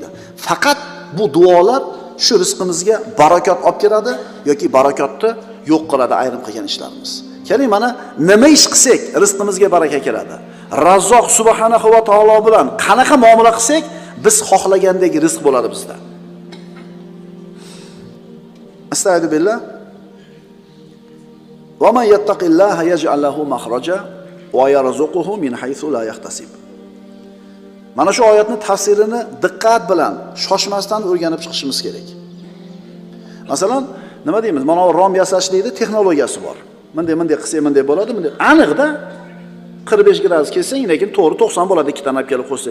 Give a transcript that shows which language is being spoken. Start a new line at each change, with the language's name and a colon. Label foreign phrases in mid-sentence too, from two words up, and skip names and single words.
Uzbek: Faqat bu duolar shu rizqimizga barakot olib keladi yoki barakotni yo'q qiladi ayrim qilgan ishlarimiz. Keling mana nima ish qilsak rizqimizga baraka keladi. Razzoq
Arabic: سبحانه وتعالى
Uzbek: bilan qanaqa muomala qilsak biz xohlagandek rizq bo'ladi bizda.
Arabic: أستغفر الله. ومن يتق الله يجعل له مخرجا ويرزقه من حيث لا يحتسب.
Uzbek: Mana shu oyatni tafsirini diqqat bilan, shoshmasdan o'rganib chiqishimiz kerak. Masalan, nima deymiz? Mana rom yasashlikda texnologiyasi bor. Bunday qilsak bunday bo'ladi, bunday. Aniqda 45 gradus kelsang, lekin to'g'ri 90 bo'ladi, ikki tanab kelib qo'ysang.